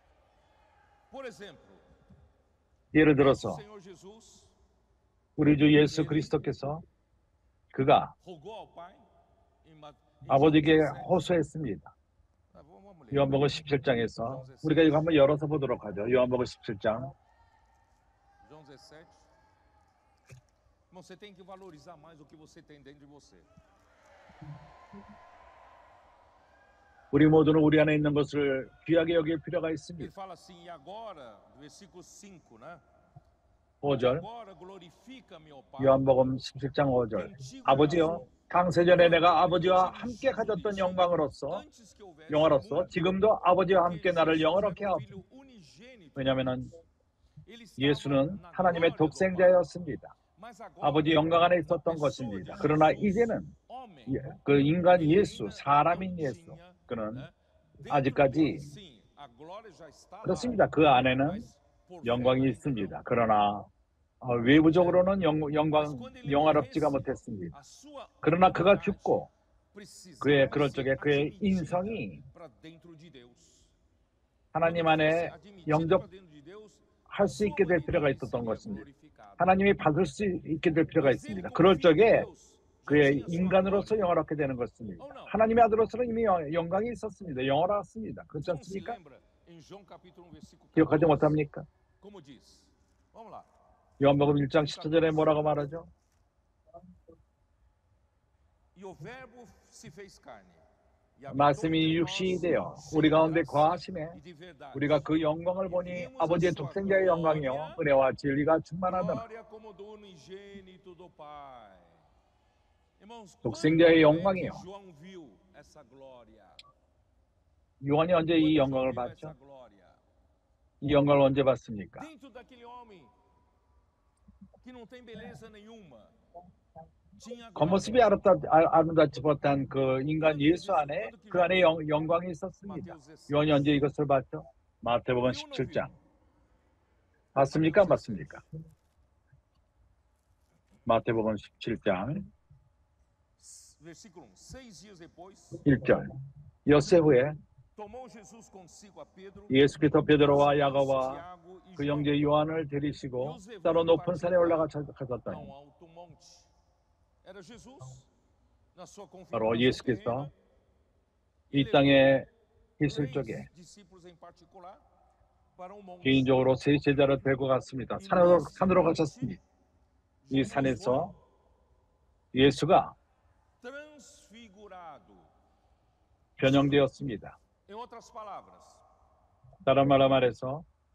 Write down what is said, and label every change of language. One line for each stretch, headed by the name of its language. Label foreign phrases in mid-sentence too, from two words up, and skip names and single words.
Korean: 예를 들어서 우리 주 예수 그리스도께서 그가 아버지에게 호소했습니다. 요한복음 17장에서 우리가 이거 한번 열어서 보도록 하죠. 요한복음 17장.
Portuguese: Você tem que valorizar mais o que você tem dentro de você.
Korean: 우리 모두는 우리 안에 있는 것을 귀하게 여길 필요가
Portuguese: Ele
Korean: 있습니다.
Portuguese: fala assim, e agora, versículo 5, né?
Korean: 5절.
Portuguese: Agora glorifica-me, ó Pai,
Korean: 요한복음 17장 5절.
Portuguese: contigo
Korean: 아버지여, 창세전에 내가 아버지와 함께 가졌던 영광으로서
Portuguese: antes que houvesse
Korean: 영화로서
Portuguese: mundo,
Korean: 지금도 아버지와 함께
Portuguese: porque
Korean: 나를
Portuguese: Jesus
Korean: 영화롭게
Portuguese: era o
Korean: 하옵소서.
Portuguese: Filho unigênito.
Korean: 왜냐하면
Portuguese: Ele estava
Korean: 예수는
Portuguese: na
Korean: 하나님의
Portuguese: glória do Pai.
Korean: 독생자였습니다.
Portuguese: Mas agora,
Korean: 아버지 영광 안에
Portuguese: na
Korean: 있었던
Portuguese: pessoa
Korean: 것입니다.
Portuguese: de
Korean: 그러나
Portuguese: Jesus,
Korean: 이제는
Portuguese: homem,
Korean: 그 인간
Portuguese: ele
Korean: 예수,
Portuguese: ainda
Korean: 사람인
Portuguese: não
Korean: 예수,
Portuguese: tinha,
Korean: 그는
Portuguese: né? Dentro
Korean: 아직까지
Portuguese: dele, sim, a glória já está lá,
Korean: 그렇습니다. 그 안에는
Portuguese: mas por fé
Korean: 영광이
Portuguese: ainda não.
Korean: 있습니다. 그러나 외부적으로는
Portuguese: Mas quando ele
Korean: 영화롭지가
Portuguese: morresse,
Korean: 못했습니다.
Portuguese: a sua
Korean: 그러나 그가
Portuguese: humanidade
Korean: 죽고
Portuguese: precisava
Korean: 그럴
Portuguese: ser
Korean: 적에 그의
Portuguese: admitida
Korean: 인성이
Portuguese: para dentro de Deus.
Korean: 하나님
Portuguese: Quando fosse
Korean: 안에
Portuguese: admitida para
Korean: 영접할
Portuguese: dentro de Deus,
Korean: 수
Portuguese: sua
Korean: 있게 될 필요가
Portuguese: humanidade
Korean: 있었던
Portuguese: seria
Korean: 것입니다.
Portuguese: glorificada.
Korean: 하나님이 받을 수 있게 될 필요가
Portuguese: Mas ele,
Korean: 있습니다.
Portuguese: como
Korean: 그럴
Portuguese: filho de
Korean: 적에
Portuguese: Deus, já
Korean: 그의
Portuguese: tinha sua
Korean: 인간으로서
Portuguese: glória.
Korean: 영화롭게 되는 것입니다.
Portuguese: Oh, não.
Korean: 하나님의 아들로서는 이미 영광이 있었습니다. 영화로웠습니다. 그렇지
Portuguese: Você não se
Korean: 않습니까?
Portuguese: lembra em João capítulo 1, versículo
Korean: 기억하지
Portuguese: 14,
Korean: 못합니까?
Portuguese: como diz? Vamos lá.
Korean: 요한복음 1장 10절에 뭐라고 말하죠?
Portuguese: E o verbo se fez carne. E habitou
Korean: 말씀이
Portuguese: entre
Korean: 육신이
Portuguese: nós,
Korean: 되어
Portuguese: cheio
Korean: 우리
Portuguese: de
Korean: 가운데
Portuguese: graça
Korean: 거하심에
Portuguese: e de verdade.
Korean: 우리가 그 영광을 보니
Portuguese: Vimos
Korean: 아버지의
Portuguese: a sua
Korean: 독생자의 영광이요
Portuguese: glória,
Korean: 은혜와 진리가 충만하더라.
Portuguese: glória como do unigênito do Pai. Irmãos,
Korean: 독생자의
Portuguese: quando é que
Korean: 영광이요.
Portuguese: João viu essa glória?
Korean: 요한이 언제 이
Portuguese: Quando João
Korean: 영광을
Portuguese: viu essa
Korean: 봤죠?
Portuguese: glória?
Korean: 이 영광을 언제 봤습니까?
Portuguese: Dentro daquele homem que não tem beleza nenhuma, tinha glória.
Korean: 겉모습이 아름답지 못한 그 인간 예수 안에 그 안에 영광이 있었습니다.
Portuguese: Mateus 16.
Korean: 요한이 언제 이것을 봤죠? 마태복음
Portuguese: Viu ou não
Korean: 17장.
Portuguese: viu?
Korean: 봤습니까? 안 봤습니까? 마태복음 17장
Portuguese: Versículo 1. 6 dias depois,
Korean: 1절. 엿새 후에
Portuguese: tomou Jesus consigo a Pedro,
Korean: 예수께서 베드로와
Portuguese: Simão,
Korean: 야고보와
Portuguese: Tiago e
Korean: 그
Portuguese: João
Korean: 형제 요한을 데리시고 따로 높은 산에
Portuguese: a
Korean: 올라가셨더니
Portuguese: um alto monte. Era Jesus, na sua
Korean: 바로
Portuguese: configuração
Korean: 예수께서
Portuguese: terrena,
Korean: 이
Portuguese: levou
Korean: 땅에 있을
Portuguese: três
Korean: 적에
Portuguese: discípulos em particular para um monte.
Korean: 개인적으로 세 제자를 데리고 갔습니다.
Portuguese: E
Korean: 산으로
Portuguese: nesse
Korean: 가셨습니다. 이
Portuguese: Jesus
Korean: 산에서
Portuguese: foi
Korean: 예수가
Portuguese: transfigurado.
Korean: 변형되었습니다.
Portuguese: Em outras palavras,
Korean: 다른 말로 말해서